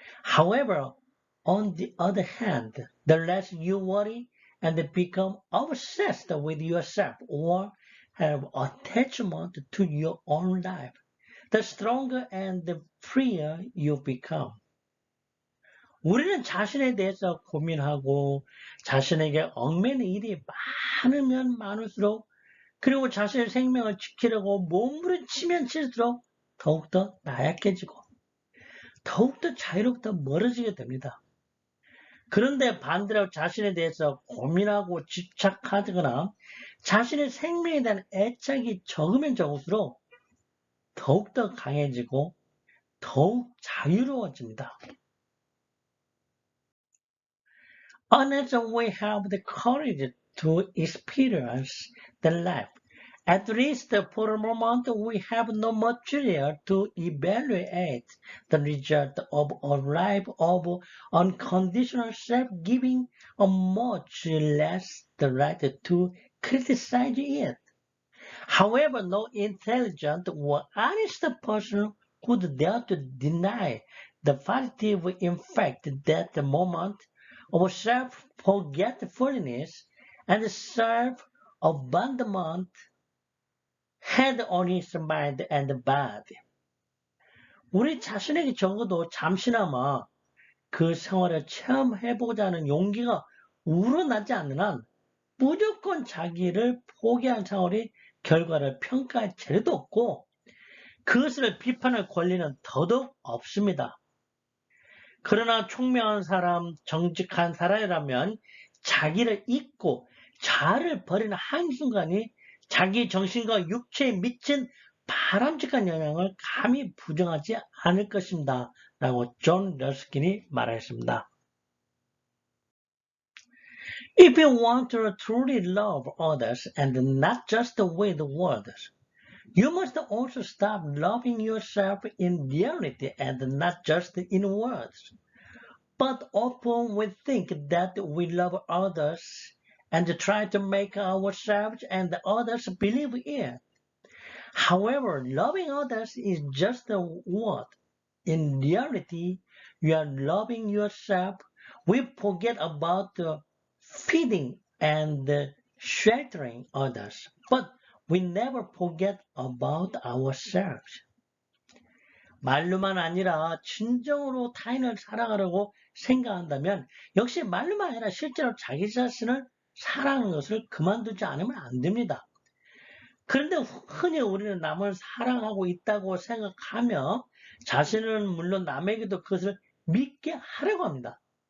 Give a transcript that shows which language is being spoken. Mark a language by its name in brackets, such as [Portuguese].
[English] However, on the other hand, the less you worry and become obsessed with yourself or have attachment to your own life, the stronger and the freer you become. [Korean] 우리는 자신에 대해서 고민하고 자신에게 얽매는 일이 많으면 많을수록 그리고 자신의 생명을 지키려고 몸부림치면 칠수록 더욱더 나약해지고 더욱더 자유롭다 멀어지게 됩니다. 그런데 반대로 자신에 대해서 고민하고 집착하거나 자신의 생명에 대한 애착이 적으면 적을수록 더욱더 강해지고 더욱 자유로워집니다. [English] Unless we have the courage to experience the life At least for a moment, we have no material to evaluate the result of a life of unconditional self-giving, or much less the right to criticize it. However, no intelligent or honest person would dare to deny the positive effect that the moment of self-forgetfulness and self-abandonment had on his mind and body. [Korean] 우리 자신에게 적어도 잠시나마 그 생활을 체험해보자는 용기가 우러나지 않는 한 무조건 자기를 포기한 생활이 결과를 평가할 재료도 없고 그것을 비판할 권리는 더더욱 없습니다. 그러나 총명한 사람, 정직한 사람이라면 자기를 잊고 자아를 버리는 한순간이 자기 정신과 육체에 미친 바람직한 영향을 감히 부정하지 않을 것입니다. 라고 존 러스킨이 말했습니다. [English] If you want to truly love others and not just with words, you must also stop loving yourself in reality and not just in words. But often we think that we love others and try to make ourselves and others believe it. However, loving others is just a word. In reality, you are loving yourself. We forget about feeding and sheltering others, but we never forget about ourselves. [Korean] 말로만 아니라 진정으로 타인을 사랑하려고 생각한다면 역시 말로만 아니라 실제로 자기 자신을 사랑하는 것을 그만두지 않으면 안 됩니다. 그런데 흔히 우리는 남을 사랑하고 있다고 생각하며 자신은 물론 남에게도 그것을 믿게 하려고 합니다.